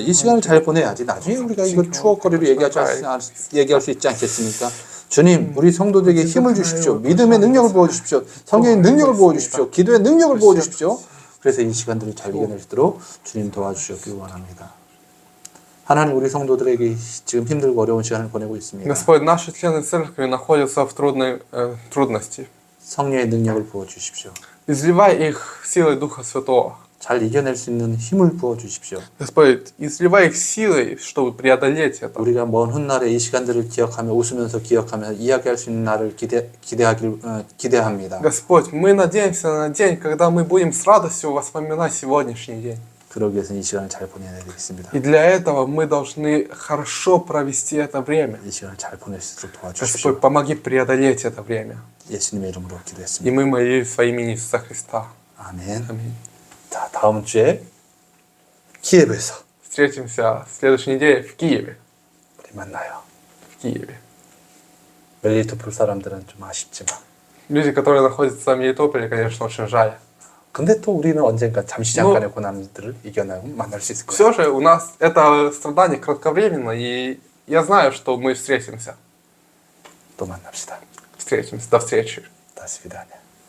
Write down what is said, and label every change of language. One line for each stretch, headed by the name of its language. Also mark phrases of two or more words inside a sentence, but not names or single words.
Korean: 이 시간을 잘 보내야지 나중에 우리가 이거 추억거리로 얘기할 수 있지 않겠습니까? 주님, 우리 성도들에게 힘을 주십시오. 믿음의 능력을 부어주십시오. 성경의 능력을 부어주십시오. 기도의 능력을 부어주십시오. 그래서 이 시간들을 잘 이겨낼 수 있도록 주님 도와주시옵길 원합니다. 하나님, 우리 성도들에게 지금 힘들고 어려운 시간을 보내고 있습니다.
Russian: Господь, наши члены церкви находятся в трудной трудности.
Korean: 성령의 능력을 부어주십시오.
Russian: Изливай их силой Духа Святого.
Korean: 잘 이겨낼 수 있는 힘을 부어주십시오.
Russian: Господь, изливай их силой, чтобы преодолеть это.
Korean: 우리가 먼 훗날에 이 시간들을 기억하며 웃으면서 기억하며 이야기할 수 있는 날을 기대합니다.
Russian: Господь, мы надеемся на день, когда мы будем с радостью воспоминать сегодняшний день.
Korean: 그러기 위해서는 이 시간을 잘 보내야 되겠습니다.
Russian: И для этого мы должны хорошо провести это время.
Korean: 이 시간을 잘 보낼 수 있도록 도와주십시오.
Russian: Господь, помоги преодолеть это время.
Korean: 예수님의 이름으로
Russian: И
Korean: 기도했습니다.
Russian: мы молились во имя Иисуса Христа.
Korean: 아멘.
Russian: Аминь.
Korean: 자, 다음 주에 키예브에서
Russian: Встретимся в следующей неделе в Киеве.
Korean: 우리 만나요.
Russian: В Киеве.
Korean: 멜리토폴 사람들은 좀 아쉽지만,
Russian: Люди, которые находятся в Мелитополе, конечно, очень жаль.
Korean: 근데 또 우리는 언젠가 잠시 잠깐의 고난들을 이겨내고 만날 수 있을 거예요.
Russian: Все же у нас это страдание кратковременно, и я знаю, что мы встретимся.
Korean: 또 만납시다.
Russian: Встретимся. До встречи. До свидания.